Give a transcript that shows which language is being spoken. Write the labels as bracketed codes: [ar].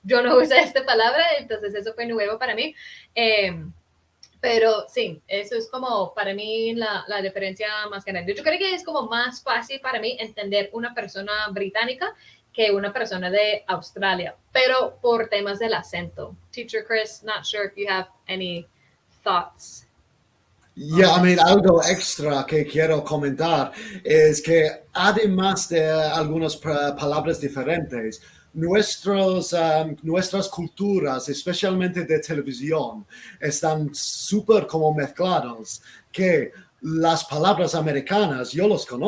[es] Yo no usé esta palabra, entonces eso fue nuevo para mí. Pero sí, eso es como para mí la diferencia más grande. Yo creo que es como más fácil para mí entender una persona británica que una persona de Australia, pero por temas del acento. [en] Teacher Chris, not sure if you have any thoughts. Yeah, I mean, [es] algo extra que quiero comentar es que además de algunas palabras diferentes, nuestras culturas, especialmente de televisión, están súper como mezcladas, que las palabras americanas, yo las